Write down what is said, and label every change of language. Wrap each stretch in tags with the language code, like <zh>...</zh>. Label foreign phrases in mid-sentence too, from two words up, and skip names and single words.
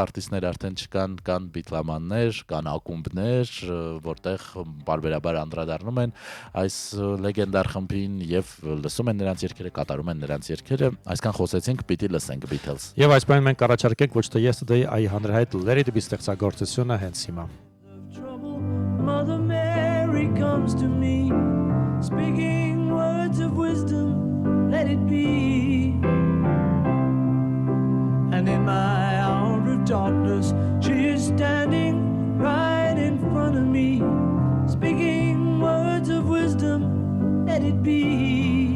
<hy>արտիստներ արդեն չկան, կան բիթլամաններ, կան ակումբներ, որտեղ բարբերաբար անդրադառնում են այս լեգենդար խմբին եւ լսում են նրանց երգերը, կատարում են նրանց երգերը։ Այսքան խոսեցինք, պիտի լսենք Beatles։ Եվ այս բանը մենք առաջարկենք ոչ թե Yesterday, այլ հանրահայտ Let It Be ստեղծագործությունը հենց հիմա։</hy> <en>Mother Mary comes to me speaking words of wisdom, let it be. And in my hour of darkness, she is standing right in front of me speaking words of wisdom, let it be.</en>